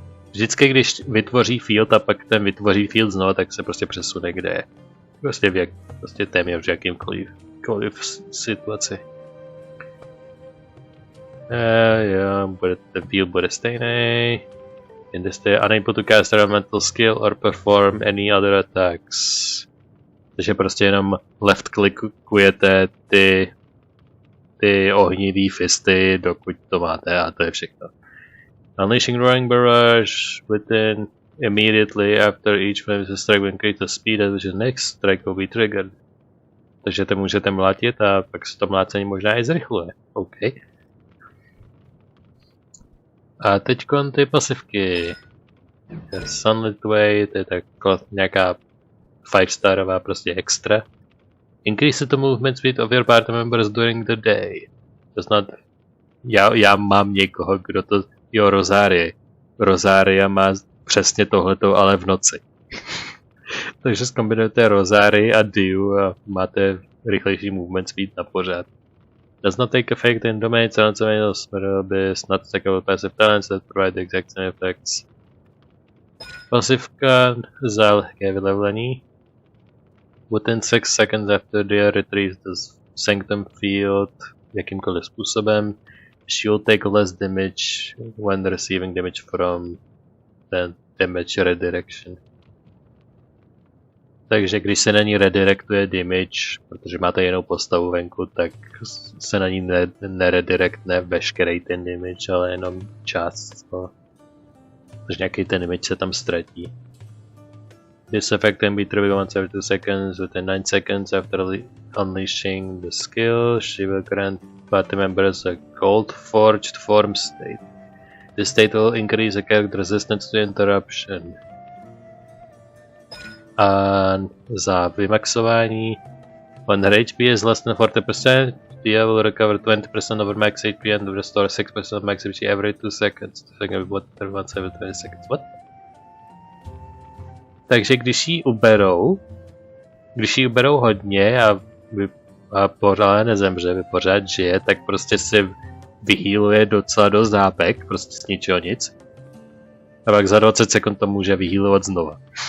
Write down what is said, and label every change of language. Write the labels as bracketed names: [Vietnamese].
[Czech] Vždycky, když vytvoří field a pak ten vytvoří field znovu, tak se prostě přesune, kde je. Prostě téměř v jakýmkoliv situaci. Jo, ten field bude stejný. [English] In this state, unable to cast elemental skill or perform any other attacks. [Czech] Takže prostě jenom left clickujete ty ohnivý fisty, dokud to máte, a to je všechno. [English] Unleashing Roaring Barrage within immediately after each flame strike will increase the speed at which the next strike will be triggered. [Czech] Takže to můžete mlátit a pak se to mlácení možná i zrychluje. OK. A teďkon ty pasivky. Sunlit Way, to je tak nějaká 5-starová prostě extra. [English] Increase the movement speed of your party members during the day. [Czech] To snad já mám někoho, kdo to... Jo, Rosaria má přesně tohleto, ale v noci. Takže zkombinujete Rosarii a Diu a máte rychlejší movement speed na pořád. [English] Does not take effect in domains and Abyss, not stackable passive talents that provide the exact same effects. [Czech] Pasivka za lehké vylevlení. [English] Within 6 seconds after Dia retrieves the Sanctum Field [Czech] jakýmkoliv způsobem, [English] she will take less damage when receiving damage from the damage redirection. [Czech] Takže když se na ní redirectuje damage, protože máte jinou postavu venku, tak se na ní neredirectne veškerý ten damage, ale jenom část. Takže nějaký ten damage se tam ztratí. [English] This effect can be triggered once every 2 seconds. Within 9 seconds after unleashing the skill, she will grant party members a gold forged form state. This state will increase the character resistance to interruption. [Czech] A za vymaxování, [English] when her HP is less than 40%, Dia will recover 20% of her max HP and restore 6% of max HP every 2 seconds. Once every 20 seconds. What? [Czech] Takže když jí uberou hodně a pořád nezemře, pořád žije, tak prostě si vyhýluje docela dost hápek, prostě z ničeho nic. A pak za 20 sekund to může vyhýlovat znova.